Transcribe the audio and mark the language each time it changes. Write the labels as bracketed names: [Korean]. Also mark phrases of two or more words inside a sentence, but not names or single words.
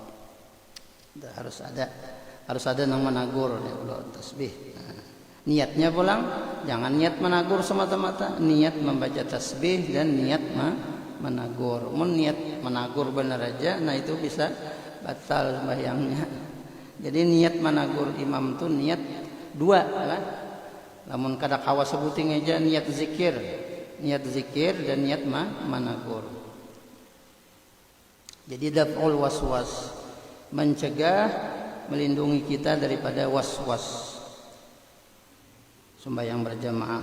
[Indonesian] Harus ada yang menegur [Arabic] يا الله [Indonesian] tasbih. Nah, niatnya pulang jangan niat menegur semata-mata, niat membaca tasbih dan niat menegur. [Banjar] Mun niat menegur benar aja, nah itu bisa batal sembahyangnya. [Indonesian] Jadi niat menegur imam tuh niat 2 kan. [Banjar] Lamun kada kawa sebuting aja niat zikir dan niat menegur. [Indonesian] Jadi [Arabic] دفع الوسواس, [Indonesian] mencegah, melindungi kita daripada waswas sembahyang berjamaah.